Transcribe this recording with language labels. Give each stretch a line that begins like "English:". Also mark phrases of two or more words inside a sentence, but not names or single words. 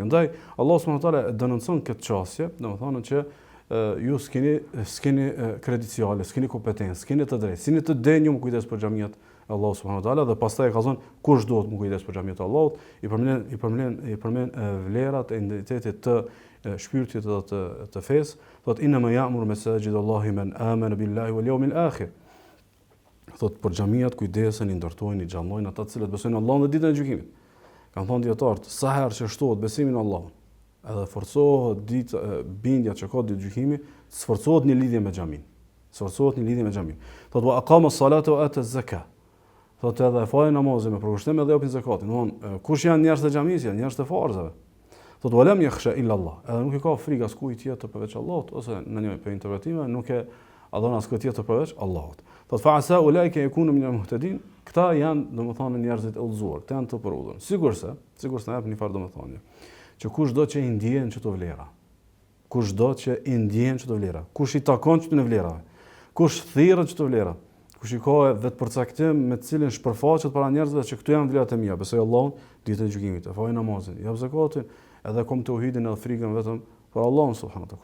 Albanian: Andaj Allah
Arabic: سبحانه وتعالى
Albanian: denoncon këtë çështje, domethënë që ju s'keni krediciale, s'keni kompetencë, s'keni të drejtë, s'keni të denjum kujdes për xhamiat Allahu
Arabic: سبحانه وتعالى
Albanian: dhe pastaj ka thënë kush duhet më kujdes për xhamiat e Allahut, i përmend vlerat e identitetit të shpirtit dhe të fesë, thotë
Arabic: إنما يعمر مساجد الله من آمن بالله واليوم الآخر.
Albanian: Thotë për xhamiat kujdesen, i ndërtojnë, i xhallojnë ata të cilët besojnë në Allahun dhe ditën e gjykimit. Kanë thënë dietarët, sa herë që shtohet besimi në Allahun, edhe forcohet bindja që ka ditë gjykimi, sforcohet një lidhje me xhamin.
Arabic: Thotë وأقام الصلاة وآتى الزكاة.
Albanian: Thotë edhe falë namazin me përkushtim edhe japin zakatin. Domthon kush janë njerëzit e xhamisë, janë njerëzit e farzave.
Arabic: Thotë ولم يخش إلا الله.
Albanian: Edhe nuk i ka frikë askujt tjetër përveç Allahut, ose në një për interpretime nuk e adhon askujt tjetër përveç Allahut.
Arabic: Thotë فعسى أولئك أن يكونوا من المهتدين.
Albanian: Këta janë domethënë njerëzit e udhëzuar, këta janë të përudhur. Sigurisht na jap një farë domethënie. Që kushdo që i ndjen çdo vlera. Kush i takon çdo vlera. Kush thirrët çdo vlera. Kush i ka vetë përcaktim me të cilin shpërfaqet para njerëzve që këtu janë vlerat e mia, besoj Allahun ditën e gjykimit, e fal namazin, jap zakatin, edhe kom tauhidin edhe frikën vetëm për Allahun
Arabic: سبحانه وتعالى.